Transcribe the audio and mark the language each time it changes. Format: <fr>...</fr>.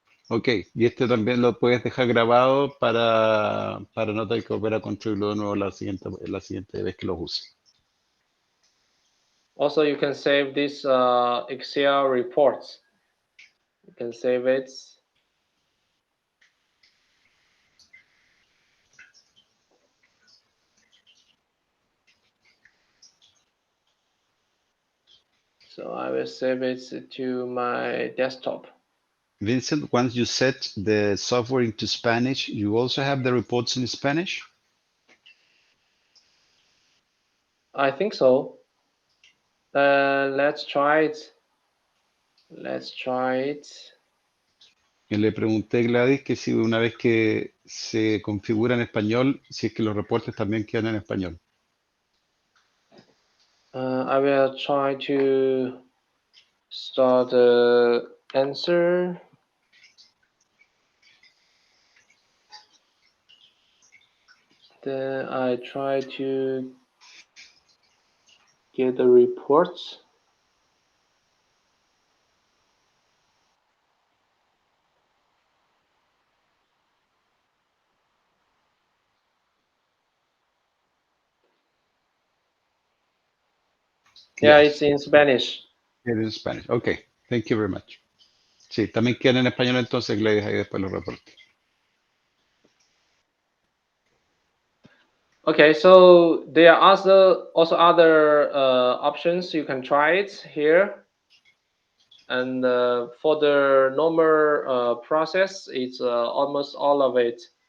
<es>Ok, y este también lo puedes dejar grabado para no tener que volver a construirlo de nuevo la siguiente vez que lo uses.</es> <en>Also, you can save this Excel reports. You can save it. So I will save it to my desktop. Vincent, once you set the software into Spanish, you also have the reports in Spanish? I think so. Let's try it. Let's try it.</en> <es>Y le pregunté, Gladys, que si una vez que se configura en español, si es que los reportes también quedan en español.</es> <en>I will try to start the answer. Then I try to get the reports. Yeah, Yes. it's in Spanish. It is Spanish. Okay, thank you very much.</en> <es>Sí, también quedan en español entonces, Gladys, ahí después los reportes.</es> <en>Okay, so there are also other options. You can try it here. And for the normal process, it's almost all of it.</en>